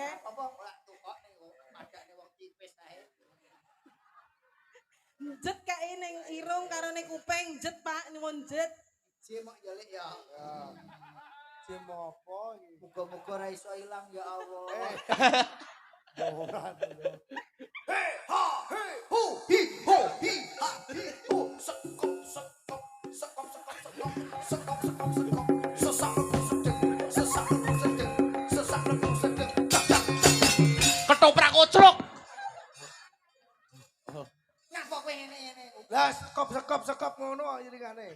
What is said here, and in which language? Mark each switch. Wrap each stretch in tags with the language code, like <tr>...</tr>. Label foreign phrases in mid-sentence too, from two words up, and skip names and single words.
<jv>Apa ora tukok ning padane wong tipis ae. Jet kae ning irung karo ning kuping jet Pak, nyuwun jet. Jim kok ya lek ya. Jim apa iki? Muga-muga ora iso ilang</jv> <ar>ya Allah.</ar> <jv>Ora to. Hey ha hey hu hi ho hi ha hi hu sekop Ketoprak kocrok. Ngapa kowe ngene-ngene? Lah sekop ngono iringane.</jv>